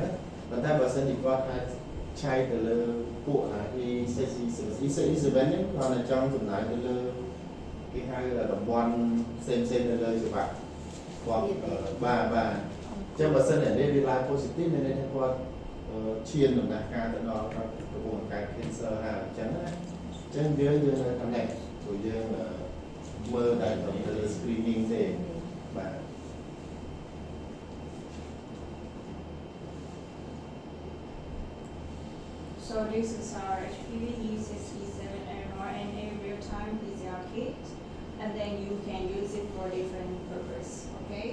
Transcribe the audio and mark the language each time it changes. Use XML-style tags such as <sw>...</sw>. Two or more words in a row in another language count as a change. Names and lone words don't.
<km>ណាប៉ុន្តែបើសិនជាគាត់អាចឆែកទៅលើពួកE6, E7 ហ្នឹងគាត់តែចង់សម្ដៅទៅលើគេហៅតំបន់ផ្សេងៗនៅលើច្បាប់គាត់បាទអញ្ចឹងបើសិនជាវាឡើង positive មានន័យថាគាត់ឈានដំណាក់កាលទៅដល់កំពុងកើត cancer ហើយអញ្ចឹងណាអញ្ចឹងយើងតាមនេះព្រោះយើងមើលតែទៅលើ screening ទេបាទ</km> <en>So this is our HPV E6, E7, mRNA real-time PCR kit, and then you can use it for different purpose. Okay.</en>